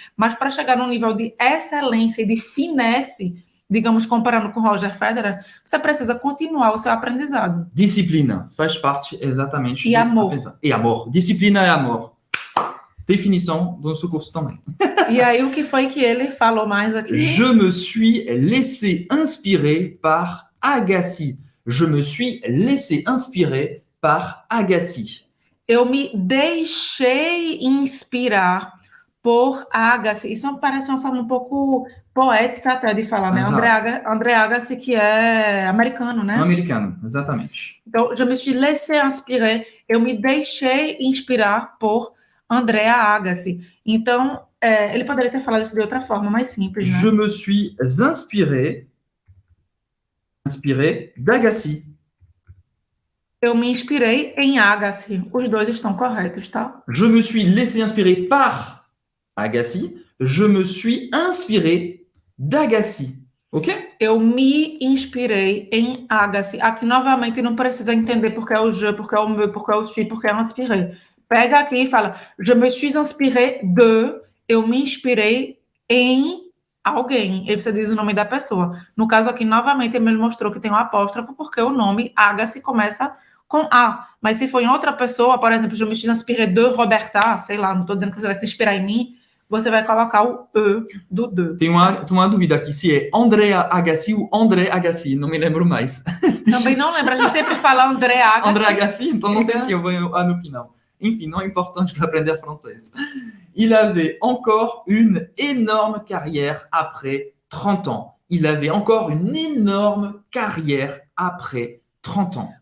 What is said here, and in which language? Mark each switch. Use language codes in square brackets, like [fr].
[pt] Mas para chegar num nível de excelência e de finesse, digamos, comparando com Roger Federer, você precisa continuar o seu aprendizado. Disciplina faz parte exatamente. E amor. E amor. Disciplina e amor. Definição do nosso curso também. E aí, o que foi que ele falou mais aqui? [fr] Je me suis laissé inspirer par Agassi. Je me suis laissé inspirer par Agassi. [pt] Eu me deixei inspirar por Agassi. Isso parece uma forma um pouco poética até de falar, né? André Agassi, que é americano, né? Americano, exatamente. [fr] Então, je me suis laissé inspirer. [pt] Eu me deixei inspirar por André Agassi. Então, ele poderia ter falado isso de outra forma, mais simples, né? [fr] Je me suis inspiré d'Agassi. [pt] Eu me inspirei em Agassi. Os dois estão corretos, tá? [fr] Je me suis laissé inspirer par Agassi. Je me suis inspiré d'Agassi. [pt] Ok? Eu me inspirei em Agassi. Aqui, novamente, não precisa entender porque é o je, porque é o me, porque é o suis, porque é inspiré. Pega aqui e fala, [fr] je me suis inspiré de, [pt] eu me inspirei em alguém. E você diz o nome da pessoa. No caso aqui, novamente, ele mostrou que tem um apóstrofo, porque o nome Agassi começa com A. Mas se for em outra pessoa, por exemplo, [fr] je me suis inspiré de Roberta, [pt] sei lá, não estou dizendo que você vai se inspirar em mim, você vai colocar o E do de. Tem uma dúvida aqui, se é Andrea Agassi ou André Agassi, não me lembro mais. Também não lembro, a gente sempre fala André Agassi. André Agassi, então não sei se eu vou no final. [fr] Enfim, non importante pour apprendre français. Il avait encore une énorme carrière après 30 ans. Il avait encore une énorme carrière après 30 ans.